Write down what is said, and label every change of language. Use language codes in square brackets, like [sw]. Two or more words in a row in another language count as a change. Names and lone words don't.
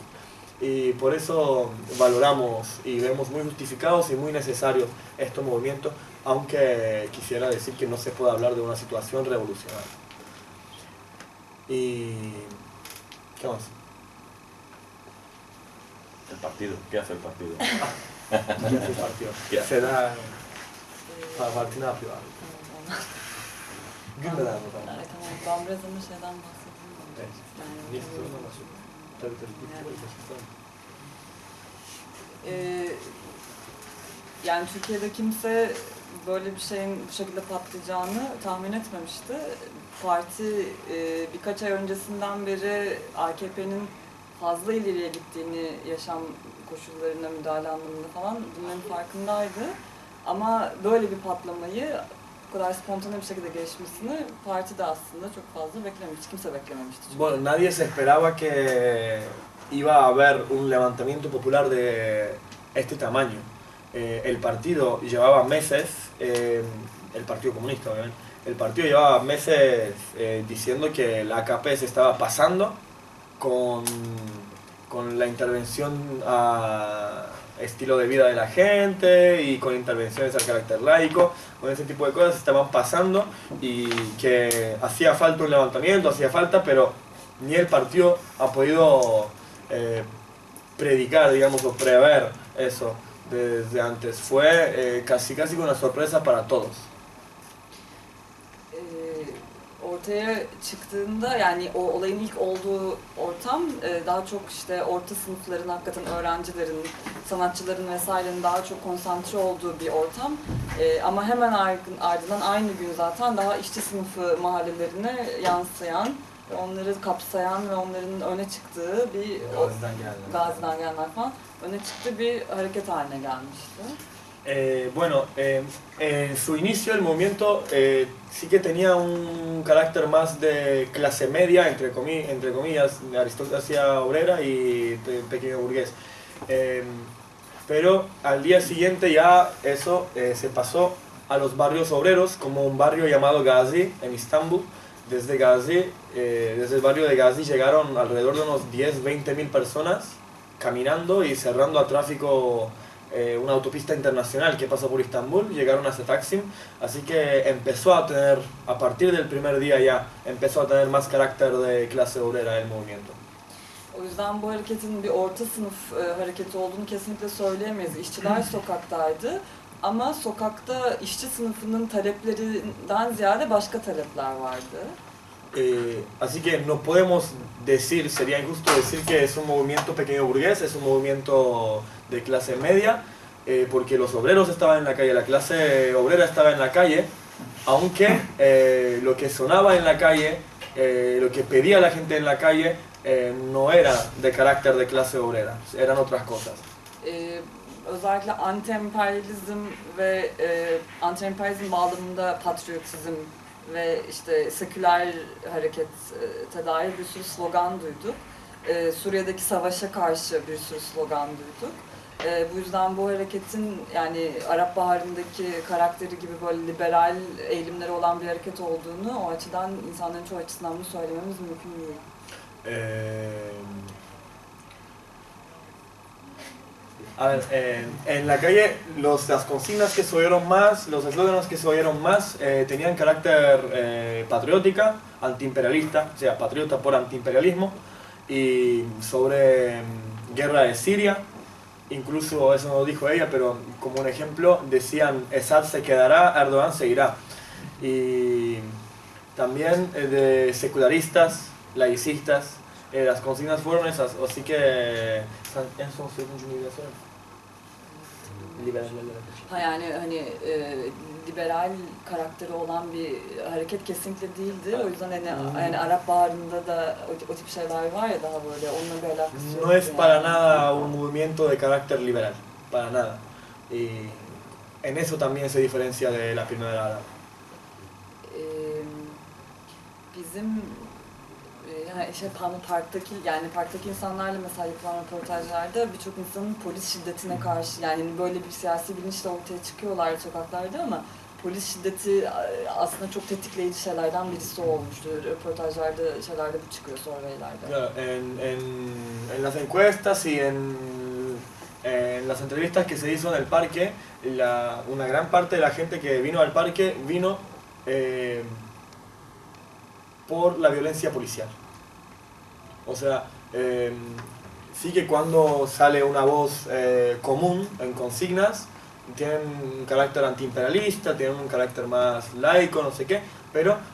[es] Y por eso valoramos y vemos muy justificados y muy necesarios estos movimientos, aunque quisiera decir que no se puede hablar de una situación revolucionaria. Y... ¿qué más? El partido, ¿qué hace el partido? ¿Qué hace el partido? Se da para partinar privado. [tr] Gün neden bu kadar? Tamam, ben biraz ama şeyden bahsedeyim. Evet. Yani, Niye istiyorsun ama? Tabii yani Türkiye'de kimse böyle bir şeyin bu şekilde patlayacağını tahmin etmemişti. Parti birkaç ay öncesinden beri AKP'nin fazla ileriye gittiğini, yaşam koşullarına müdahale anlamında falan bunların farkındaydı. Ama böyle bir patlamayı bu kadar spontane bir şekilde gelişmesini parti de aslında çok fazla beklememişti. Kimse beklememişti. Çünkü. [es] Bueno, nadie se esperaba que iba a haber un levantamiento popular de este tamaño. El partido llevaba meses, el Partido Comunista obviamente, el partido llevaba meses diciendo que la AKP se estaba pasando con la intervención a estilo de vida de la gente y con intervenciones al carácter laico, con ese tipo de cosas se estaban pasando y que hacía falta un levantamiento, hacía falta, pero ni el partido ha podido predicar, digamos, o prever eso desde antes. Fue casi una sorpresa para todos. [tr] Ortaya çıktığında yani o olayın ilk olduğu ortam daha çok işte orta sınıfların, hakikaten öğrencilerin, sanatçıların vesairenin daha çok konsantre olduğu bir ortam. Ama hemen ardından aynı gün zaten daha işçi sınıfı mahallelerine yansıyan, onları kapsayan ve onların öne çıktığı bir Gazi'den gelenler falan öne çıktığı bir hareket haline gelmişti. [es] Bueno, en su inicio el movimiento sí que tenía un carácter más de clase media, entre comillas, de aristocracia obrera y pequeño burgués. Pero al día siguiente ya eso se pasó a los barrios obreros, como un barrio llamado Gazi en Istambul. Desde Gazi, desde el barrio de Gazi llegaron alrededor de unos 10-20 mil personas caminando y cerrando a tráfico una autopista internacional que pasa por Istambul, llegaron hasta Taksim, así que empezó a tener, a partir del primer día ya, empezó a tener más carácter de clase obrera el movimiento. [tr] O yüzden bu hareketin bir orta sınıf hareketi olduğunu kesinlikle söyleyemeyiz. İşçiler sokaktaydı ama sokakta işçi sınıfının taleplerinden ziyade başka talepler vardı. [es] Así que no podemos decir, sería injusto decir que es un movimiento pequeño burgués, es un movimiento de clase media. porque los obreros estaban en la calle, la clase obrera estaba en la calle, aunque lo que sonaba en la calle, lo que pedía la gente en la calle, no era de carácter de clase obrera, eran otras cosas. [tr] Özellikle anti-emperyalizm ve anti-emperyalizm bağlamında patriotizm ve işte seküler harekete dair bir sürü slogan duyduk. Suriye'deki savaşa karşı bir sürü slogan duyduk. Bu yüzden bu hareketin yani Arap Baharı'ndaki karakteri gibi böyle liberal eğilimleri olan bir hareket olduğunu o açıdan insanların çoğu açısından bunu söylememiz mümkün değil. [es] A ver, en la calle las consignas que se oyeron más, los eslóganos que se oyeron más tenían carácter patriótica, antiimperialista, o sea, patriota por antiimperialismo, y sobre guerra de Siria, incluso eso no lo dijo ella, pero como un ejemplo decían Assad se quedará, Erdogan seguirá. Y también de secularistas, laicistas, las consignas fueron esas, así que en son segundo universal. [tr] Ha yani hani liberal karakteri olan bir hareket kesinlikle değildi. O yüzden hani, yani Arap Baharı'nda da o tip şeyler var ya daha böyle onunla bir alakası yok. [es] No es para nada un movimiento de carácter liberal, para nada. Y en eso también se diferencia de la Primavera Árabe. [tr] Bizim parktaki insanlarla mesela yapılan röportajlarda birçok insanın polis şiddetine karşı yani böyle bir siyasi bilinçle ortaya çıkıyorlar sokaklarda ama polis şiddeti aslında çok tetikleyici şeylerden birisi olmuştu. Röportajlarda şeylerde bu çıkıyor surveylerde. [es] Claro, en las encuestas y en las entrevistas que se hizo en el parque, una gran parte de la gente que vino al parque vino por la violencia policial. O sea, sí que cuando sale una voz común en consignas, tienen un carácter antiimperialista, tienen un carácter más laico, no sé qué, pero